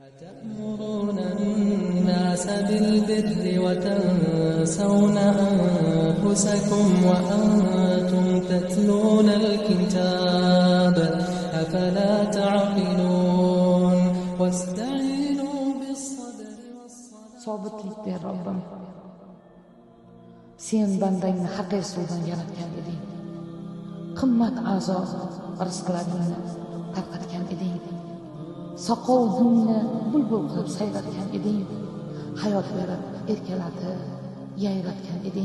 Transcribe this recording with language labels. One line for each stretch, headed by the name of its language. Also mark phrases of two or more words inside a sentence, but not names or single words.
Arabic: أتأمرون الناس بالبر وتنسون أنفسكم وأنتم تتلون الكتاب أفلا تعقلون واستعينوا بالصبر والصلاة.
Uzbek: Sobitlik ber Robbim. Sen bandangni haqiqiy suvdan yaratgan eding. Qimmat a'zo rizqlaringni tarqatgan eding. Soqov gulni bulbul qilib sayratgan eding. Hayot berib erkalatib yayratgan eding.